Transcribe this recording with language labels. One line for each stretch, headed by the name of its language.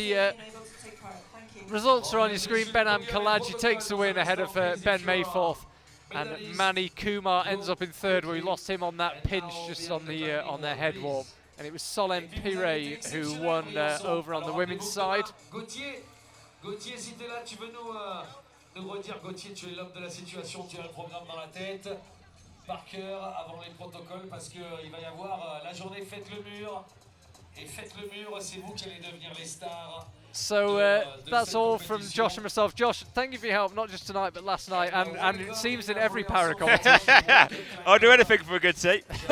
English: Being able to take part. Thank you. results are on your screen. Benham Kalaji takes the win ahead of Ben Mayforth, and Manny Kumar ends up in 3rd, where we lost him on that pinch just on their head wall. And it was Solène Pirey who won over on the women's side.
French: Gauthier, si t'es là, tu veux nous redire, Gauthier, tu es l'homme de la situation, tu as le programme dans la tête, par cœur, avant les protocoles, parce qu'il va y avoir la journée Faites le mur. Et Faites le mur, c'est vous qui allez devenir les stars.
English: So that's all from Josh and myself. Josh, thank you for your help, not just tonight, but last night, and it seems in every para competition. I'll do anything for a good seat.